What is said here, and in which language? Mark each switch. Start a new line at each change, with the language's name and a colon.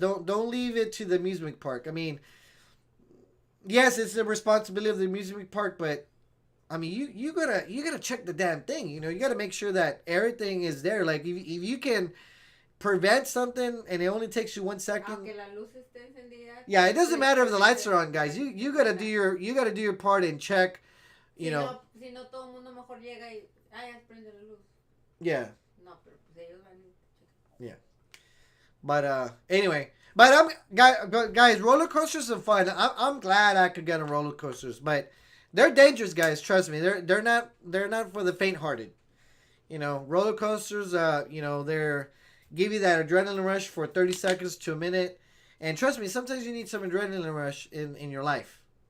English: Don't leave it to the amusement park. I mean, yes, it's the responsibility of the amusement park, but I mean, you gotta check the damn thing. You gotta make sure that everything is there. Like if you can prevent something and it only takes you 1 second. Yeah, it doesn't matter if the lights are on, guys. You gotta do your part and check.
Spanish: Si no, todo el mundo mejor llega y prende la luz.
English: Yeah.
Spanish: No, pero pues ellos van.
English: Yeah. But anyway, guys, roller coasters are fun. I'm glad I could get on roller coasters, but they're dangerous, guys. Trust me, they're not for the faint-hearted. Roller coasters, they're give you that adrenaline rush for 30 seconds to a minute, and trust me, sometimes you need some adrenaline rush in your life.